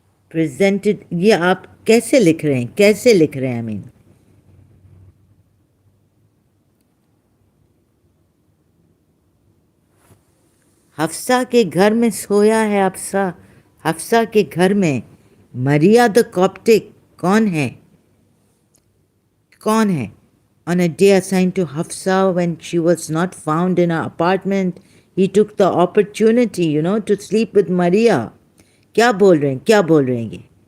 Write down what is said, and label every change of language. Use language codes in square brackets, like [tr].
[ur] Presented, یہ آپ کیسے لکھ رہے ہیں؟ کیسے لکھ رہے ہیں؟ امین حفصہ کے گھر میں سویا ہے. حفصہ کے گھر میں. مریا دا کاپٹک کون ہے؟ [en] کون ہے؟ On a day assigned to Hafsa when she was not found in her apartment, he took the opportunity, to sleep with Maria. [ur] کیا بول رہے ہیں؟ کیا بول رہے ہیں یہ؟